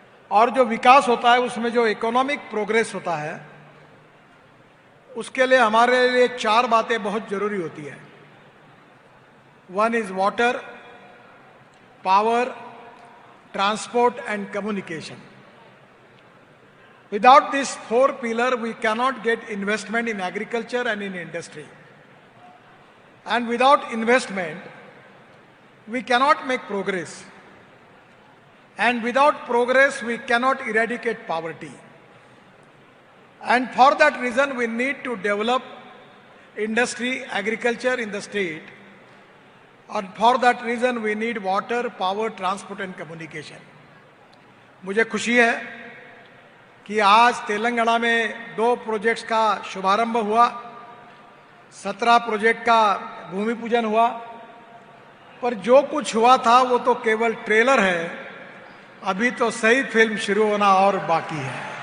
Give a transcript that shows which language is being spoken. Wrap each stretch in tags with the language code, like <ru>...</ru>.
<hi>और जो विकास होता है उसमें जो इकोनॉमिक प्रोग्रेस होता है उसके लिए हमारे लिए 4 बातें बहुत जरूरी होती है।</hi> <en>1 is water, power, transport and communication. Without this 4 pillar, we cannot get investment in agriculture and in industry. And without investment, we cannot make progress. And without progress, we cannot eradicate poverty. And for that reason, we need to develop industry, agriculture in the state. And for that reason, we need water, power, transport and communication.</en> <hi>मुझे खुशी है कि आज तेलंगाना में 2 projects का शुभारंभ हुआ, 17 project का भूमि पूजन हुआ। पर जो कुछ हुआ था वो तो केवल ट्रेलर है, अभी तो सही फिल्म शुरू होना और बाकी है।</hi>